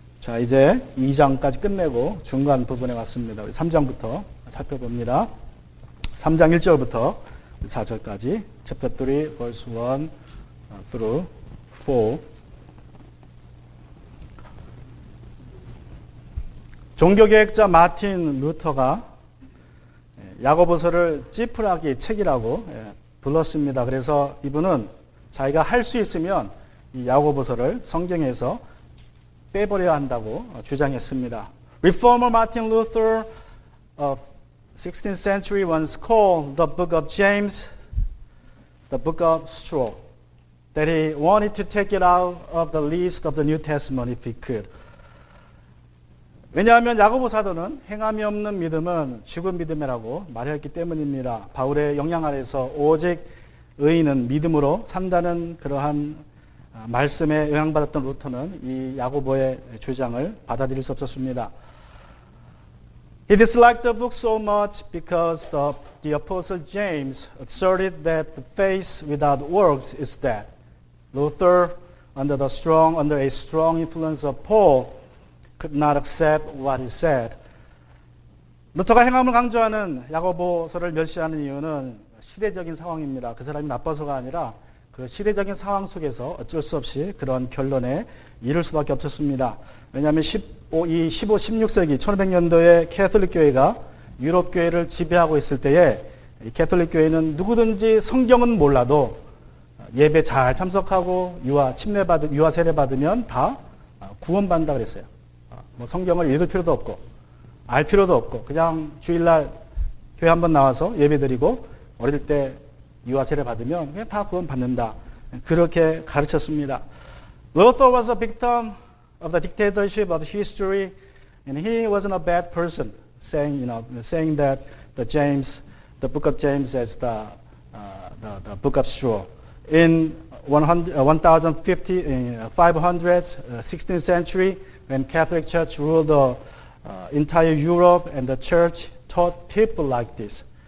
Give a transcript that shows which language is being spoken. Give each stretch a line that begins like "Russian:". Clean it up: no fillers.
Korean: 자, 이제 2장까지 끝내고 중간 부분에 왔습니다. 우리 3장부터 살펴봅니다. 3장 1절부터 4절까지
English: chapter 3 verse 1 through 4.
Korean: 종교개혁자 마틴 루터가 야고보서를 찌푸라기 책이라고 불렀습니다. 그래서 이분은 자기가 할 수 있으면 이 야고보서를 성경에서 빼버려야 한다고 주장했습니다.
English: Reformer Martin Luther of 16th century once called the book of James the book of straw, that he wanted to take it out of the list of the New Testament if he could.
Korean: 왜냐하면 야고보 사도는 행함이 없는 믿음은 죽은 믿음이라고 말했기 때문입니다. 바울의 영향 아래서 오직 의인은 믿음으로 산다는 그러한 말씀에 영향받았던 루터는 이 야고보의 주장을 받아들일 수 없었습니다.
English: He disliked the book so much because the apostle James asserted that the faith without works is dead. Luther, under a strong influence of Paul, could not accept what he said.
Korean: 루터가 행함을 강조하는 야고보서를 멸시하는 이유는 시대적인 상황입니다. 그 사람이 나빠서가 아니라 그 시대적인 상황 속에서 어쩔 수 없이 그런 결론에 이를 수밖에 없었습니다. 왜냐하면 16세기 1500년도에 캐톨릭 교회가 유럽 교회를 지배하고 있을 때에 이 캐톨릭 교회는 누구든지 성경은 몰라도 예배 잘 참석하고 유아 세례 받으면 다 구원받는다 그랬어요. 뭐 성경을 읽을 필요도 없고 알 필요도 없고 그냥 주일날 교회 한번 나와서 예배드리고 어릴 때 유아 세례 받으면 그냥 다 구원받는다. 그렇게 가르쳤습니다.
English: Luther was a victim of the dictatorship of history, and he wasn't a bad person, saying that the book of James is the book of straw. In 500s, 16th century, when Catholic Church ruled the entire Europe, and the church taught people like this.